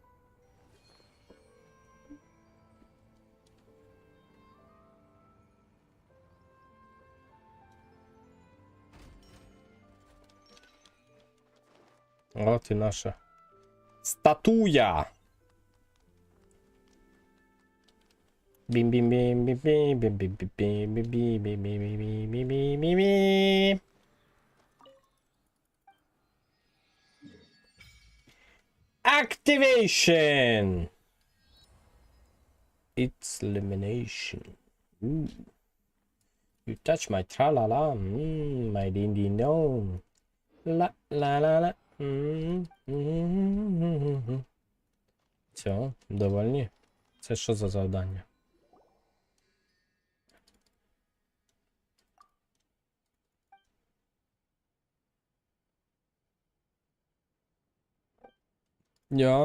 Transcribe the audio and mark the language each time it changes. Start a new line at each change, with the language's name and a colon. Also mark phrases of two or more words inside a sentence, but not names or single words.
Ukrainian: От і наша статуя. Бім-бім-бім-бім-бім-бім-бім-бім-бім-бім-бім-бім-бім-бім-бім-бім-бім-бім.
English: Activation. It's elimination. Ooh. You touch my tra-la-la, my din-din-dong. La-la-la-la.
Ukrainian: Все, довольні? Це що за завдання? Я.